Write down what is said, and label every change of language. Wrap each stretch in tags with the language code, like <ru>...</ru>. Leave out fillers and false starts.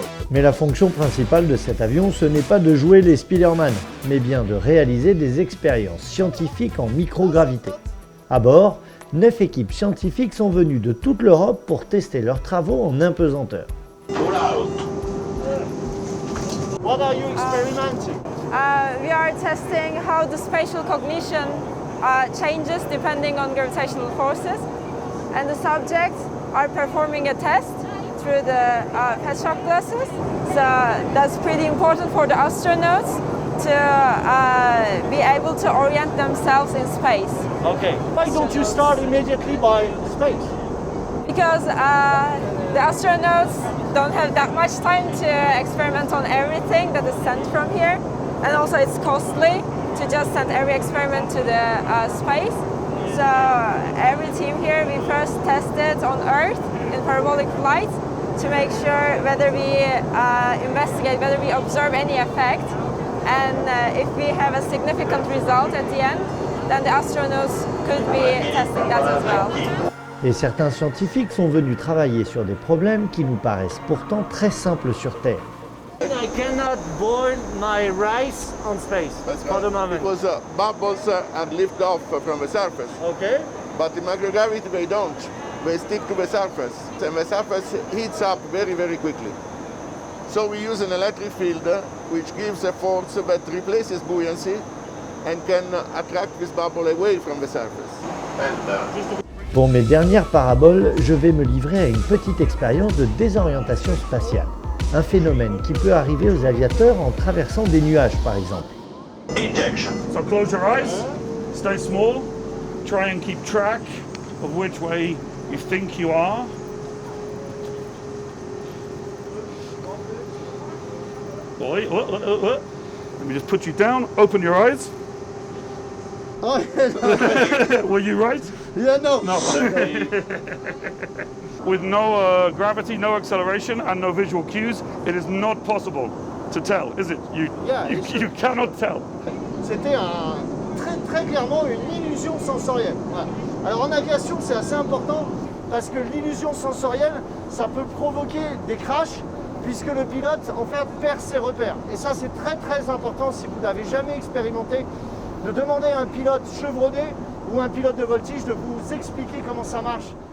<fr>Mais la fonction principale de cet avion, ce n'est pas de jouer les Spider-Man, mais bien de réaliser des expériences scientifiques en microgravité. À bord, 9 équipes scientifiques sont venues de toute l'Europe pour tester leurs travaux en impesanteur.</fr> <en>What are you experimenting? We are testing how the spatial cognition changes depending on gravitational forces, and the subjects are performing a test through the head-shock glasses. So that's pretty important for the astronauts to be able to orient themselves in space. Okay. Why don't you start immediately by space? Because the astronauts don't have that much time to experiment on everything that is sent from here, and also it's costly to just send every experiment to the space. So every team here, we first tested on Earth in parabolic flight to make sure whether we investigate, whether we observe any effect, and if we have a significant result at the end, then the astronauts could be testing that as well.</en> <fr>Et certains scientifiques sont venus travailler sur des problèmes qui nous paraissent pourtant très simples sur Terre.</fr> <en>I cannot boil my rice on space for the moment. Because bubbles and lift off from the surface. Okay. But in microgravity they don't. They stick to the surface. And the surface heats up very, very quickly. So we use an electric field which gives a force that replaces buoyancy and can attract this bubble away from the surface.</en> <fr>Pour mes dernières paraboles, je vais me livrer à une petite expérience de désorientation spatiale. Un phénomène qui peut arriver aux aviateurs en traversant des nuages par exemple.</fr> <en>So close your eyes, stay small, try and keep track of which way you think you are. Boy, let me just put you down, open your eyes. Oh, yeah, Were you right? yeah, no. No. With no gravity, no acceleration, and no visual cues, it is not possible to tell, is it? You cannot tell.</en> <fr>C'était très clairement une illusion sensorielle. Voilà. Alors en aviation, c'est assez important parce que l'illusion sensorielle, ça peut provoquer des crashs puisque le pilote en fait perd ses repères. Et ça, c'est très important si vous n'avez jamais expérimenté de demander à un pilote chevronné ou un pilote de voltige de vous expliquer comment ça marche.</fr>